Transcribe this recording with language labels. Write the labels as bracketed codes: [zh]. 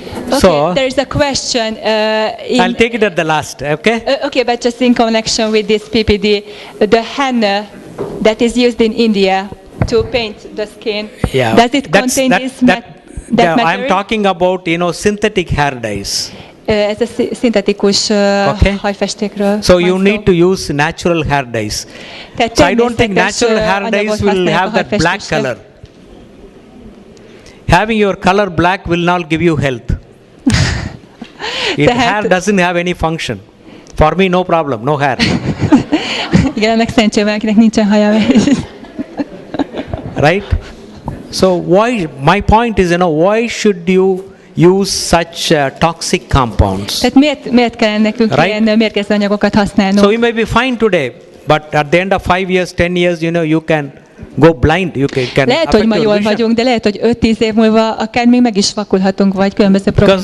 [en] Okay, there is a question. I'll take it at the last, okay? Okay, but just in connection with this PPD, the henna that is used in India to paint the skin, does it contain this material? I'm talking about, synthetic hair dyes. [hu] Ez a szintetikus hajfestékről. [en] So you need to use natural hair dyes. So I don't think natural hair dyes will have that black color. Having your color black will not give you health. Hair doesn't have any function. For me, no problem, no hair. [hu] Igen, ennek szerencsére akinek nincsen haja. [en] Right? So my point is, why should you use such toxic compounds? [hu] Tehát miért kell nekünk ilyen mérgező anyagokat használnunk? [en] So you may be fine today, but at the end of 5 years, 10 years, you can go blind. You can [hu] lehet, hogy ma jól vagyunk, de lehet, hogy 5-10 év múlva akár még meg is vakulhatunk, vagy különböző problémák.